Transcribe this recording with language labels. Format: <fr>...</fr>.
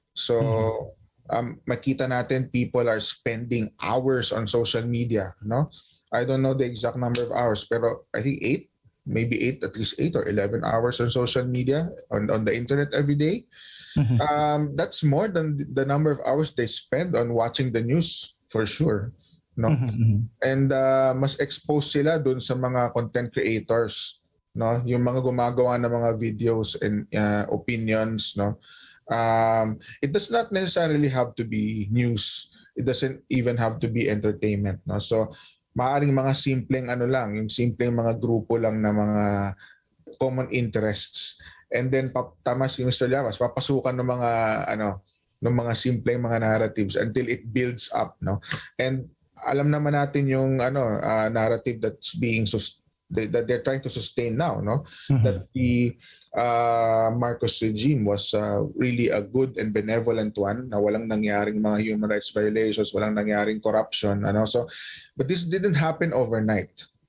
<tl>So makita natin</tl> <en>people are spending hours on social media, no? I don't know the exact number of hours, pero I think at least 8 or 11 hours on social media, on the internet every day. That's more than the number of hours they spend on watching the news, for sure, no?</en> <tl>And mas exposed sila dun sa mga content creators, no, yung mga gumagawa ng mga videos and opinions, no.</tl> <en>It does not necessarily have to be news. It doesn't even have to be entertainment, no.</en> <tl>So maaring mga simpleng yung simpleng mga grupo lang na mga common interests, and then tama si Mr. Llamas, papasukan ng mga ng mga simpleng mga narratives until it builds up, no.</tl> <en>And alam naman natin yung narrative that's being that they're trying to sustain now, no? That the Marcos regime was really a good and benevolent one,</en> <tl>na walang nangyaring mga human rights violations, walang nangyaring corruption,</tl> <en>So, but this didn't happen overnight.</en>